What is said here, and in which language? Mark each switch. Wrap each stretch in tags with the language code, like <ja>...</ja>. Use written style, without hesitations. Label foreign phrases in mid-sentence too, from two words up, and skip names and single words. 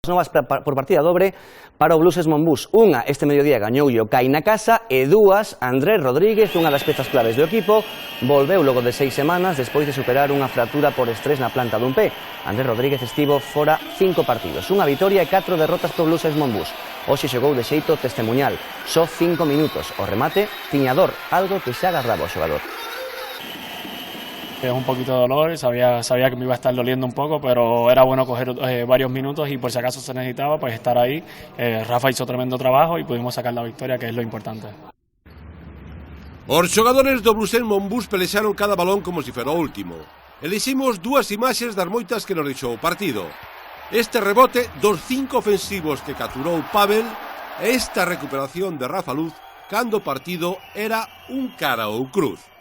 <gl>novas por partida dobre para o Blues Monbús. Unha este mediodía gañou o CAI na casa e dúas Andrés Rodríguez, unha das pezas claves do equipo, volveu logo de 6 semanas despois de superar unha fractura por estrés na planta dun pé. Andrés Rodríguez estivo fora 5 partidos, unha vitoria e 4 derrotas pro Blues Monbús. Hoxe xogou de xeito testemuñal, só 5 minutos. O remate tiña dor, algo que xa agarraba o xogador.</gl> <es>Es un poquito de dolor, sabía que me iba a estar doliendo un poco, pero era bueno coger varios minutos y por si acaso se necesitaba, pues estar ahí. Rafa hizo tremendo trabajo y pudimos sacar la victoria, que es lo importante.</es> <gl>Os xogadores do Blues Monbús pelexaron cada balón como se fera o último. Eliximos dúas imaxes das moitas que nos deixou o partido. Este rebote dos 5 ofensivos que capturou Pavel e esta recuperación de Rafa Luz cando o partido era un cara ou cruz.</gl>